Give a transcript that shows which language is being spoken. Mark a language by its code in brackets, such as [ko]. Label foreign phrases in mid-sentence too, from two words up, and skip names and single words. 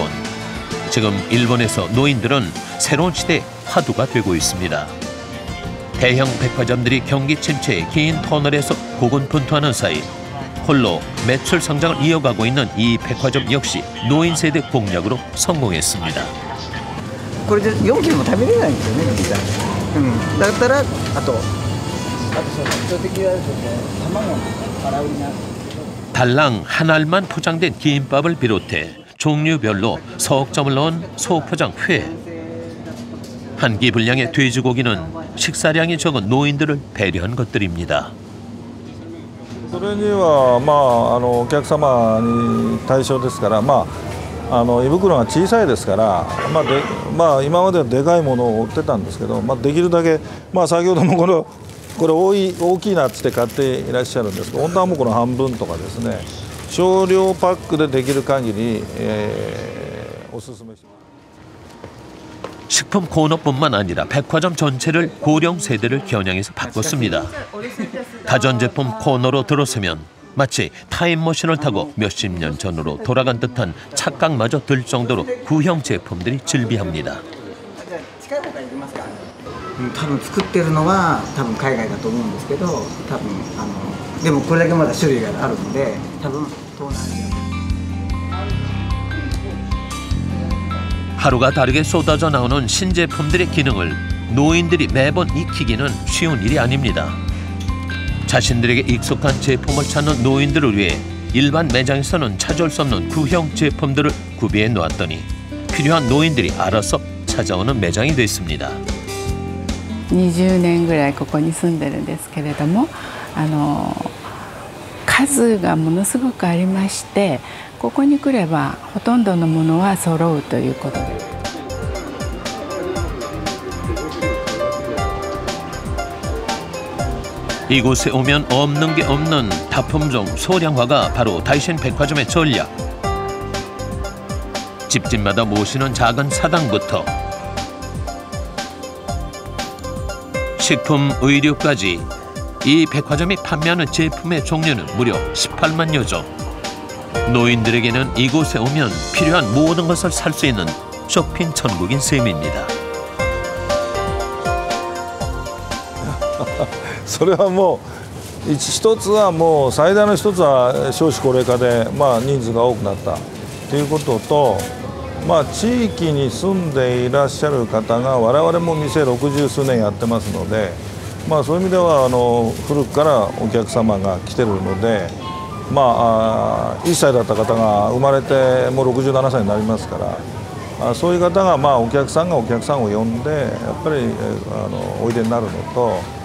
[ko] 지금 일본에서 노인들은 새로운 시대의 화두가 되고 있습니다. 대형 백화점들이 경기 침체의 긴 터널에서 고군분투하는 사이 홀로 매출 성장을 이어가고 있는 이 백화점 역시 노인 세대 공략으로 성공했습니다. [ja] これで4キロも食べれないんですよね、実際。だったらあと基本的には卵の洗うになる。 [ko] 달랑 한 알만 포장된 김밥을 비롯해 종류별로 석점을 넣은 소포장 회. 한 끼 분량의 돼지고기는 식사량이 적은 노인들을 배려한 것들입니다. [ja] それにはお客様に対象ですから、胃袋が小さいですから、今まではでかいものを売ってたんですけど、できるだけ先ほどもこれ大きいなって買っていらっしゃるんですけど、本当はもうこの半分とかですね、少量パックでできる限り、おすすめします。 [ko] 식품 코너뿐만 아니라 백화점 전체를 고령 세대를 겨냥해서 바꿨습니다. 가전제품 코너로 들어서면 마치 타임머신을 타고 몇십 년 전으로 돌아간 듯한 착각마저 들 정도로 구형 제품들이 즐비합니다. [ja] 多分作ってるのは多分海外だと思うんですけど、多分でもこれだけまだ種類があるので、多分東南アジア。 [ko] 하루가 다르게 쏟아져 나오는 신제품들의 기능을 노인들이 매번 익히기는 쉬운 일이 아닙니다. 자신들에게 익숙한 제품을 찾는 노인들을 위해 일반 매장에서는 찾을 수 없는 구형 제품들을 구비해 놓았더니 필요한 노인들이 알아서 찾아오는 매장이 됐습니다. [ja] 20年ぐらいここに住んでるんですけれども、 数がものすごくありまして、ここに来ればほとんどのものは揃うということです。 [ko] 이곳에 오면 없는 게 없는 다품종 소량화가 바로 다이신 백화점의 전략. 집집마다 모시는 작은 사당부터 식품, 의류까지 이 백화점이 판매하는 제품의 종류는 무려 18만여 종. 노인들에게는 이곳에 오면 필요한 모든 것을 살 수 있는 쇼핑 천국인 셈입니다. [ja] それはもう一つはもう最大の一つは少子高齢化で、人数が多くなったということと、地域に住んでいらっしゃる方が我々も店60数年やってますので、そういう意味では古くからお客様が来てるので、1歳だった方が生まれてもう67歳になりますから、そういう方がお客さんがお客さんを呼んでやっぱりおいでになるのと。